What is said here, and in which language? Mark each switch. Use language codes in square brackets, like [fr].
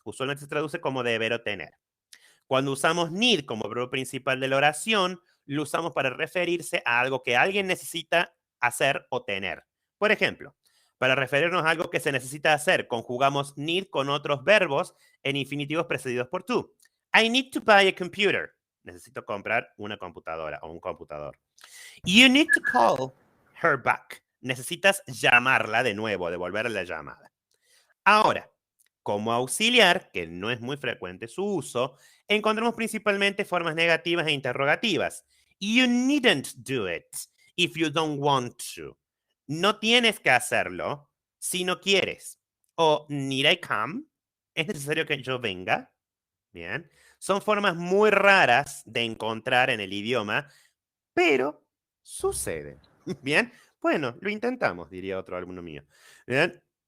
[es] Usualmente se traduce como deber o tener. Cuando usamos need como verbo principal de la oración, lo usamos para referirse a algo que alguien necesita hacer o tener. Por ejemplo, para referirnos a algo que se necesita hacer, conjugamos need con otros verbos en infinitivos precedidos por to. [en] I need to buy a computer. [es] Necesito comprar una computadora o un computador. [en] You need to call her back. [es] Necesitas llamarla de nuevo, devolverle la llamada. Ahora, como auxiliar, que no es muy frecuente su uso, encontramos principalmente formas negativas e interrogativas. [en] You needn't do it if you don't want to. [es] No tienes que hacerlo si no quieres. O [en] need I come? [es] ¿Es necesario que yo venga? Bien. Son formas muy raras de encontrar en el idioma, pero suceden. Bien. Bueno, lo intentamos, diría otro alumno mío. Bien.